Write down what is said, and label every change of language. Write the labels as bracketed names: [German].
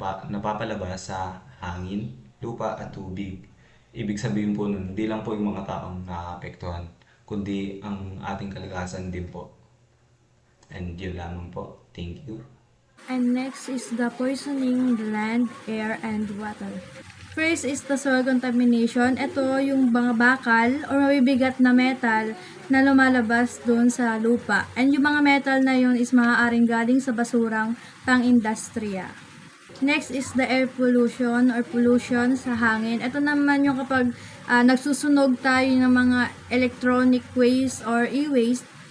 [Filipino] Napapalabas sa hangin, lupa at tubig. Ibig sabihin po nun, hindi lang po yung mga taong nakakapektuhan, kundi ang ating kalikasan din po. And yun lamang po. [English] Thank you. And next is the poisoning the land, air, and water. First is the soil contamination. [Filipino] Ito yung mga bakal o mabibigat na metal na lumalabas doon sa lupa. And yung mga metal na yun is maaaring galing sa basurang pang-industriya. [English] Next is the air pollution or pollution [Filipino] sa hangin. Ito naman yung kapag nagsusunog tayo ng mga electronic waste or e-waste.